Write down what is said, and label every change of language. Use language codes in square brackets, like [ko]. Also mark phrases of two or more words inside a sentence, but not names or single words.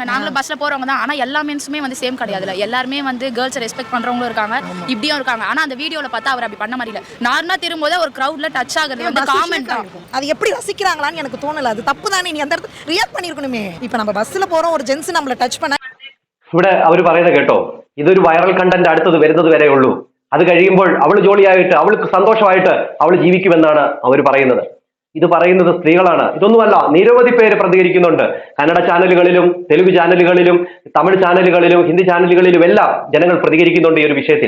[ta] நாங்களும் பஸ்ல போறவங்க தான். ஆனா எல்லா மென்ஸுமே வந்து சேம் கிடையாதுல. எல்லாருமே வந்து [en] girls respect [ta] பண்றவங்களும் இருக்காங்க, இப்படியும் இருக்காங்க. ஆனா அந்த வீடியோல பார்த்தா அவர் அப்படி பண்ண மாதிரி இல்ல. நார்மலா திரும்போது ஒரு கிரவுட்ல டச் ஆகுறது வந்து காமெண்ட் தான். அது எப்படி ரசிக்கிறாங்களான்னு எனக்கு தோணல. அது தப்பு தானே. நீ அந்த இடத்துல ரியாக்ட் பண்ணிருக்கணுமே. இப்போ நம்ம பஸ்ல போறோம், ஒரு ஜென்ஸ் நம்மள டச் பண்ண. [ml] ഇവിടെ അവർ പറയുന്നത് കേട്ടോ, ഇതൊരു [en] viral content [ml] അടുത്തത് വരുന്നത് വരെ ഉള്ളൂ. അത് കഴിയുമ്പോൾ അവൾ ജോളിയായിട്ട് അവൾക്ക് സന്തോഷമായിട്ട് അവൾ ജീവിക്കുമെന്നാണ് അവർ പറയുന്നത്. ഇത് പറയുന്നത് സ്ത്രീകളാണ്. ഇതൊന്നുമല്ല, നിരവധി പേര് പ്രതികരിക്കുന്നുണ്ട്. കന്നഡ ചാനലുകളിലും തെലുങ്ക് ചാനലുകളിലും തമിഴ് ചാനലുകളിലും ഹിന്ദി ചാനലുകളിലും എല്ലാം ജനങ്ങൾ പ്രതികരിക്കുന്നുണ്ട് ഈ ഒരു വിഷയത്തിൽ.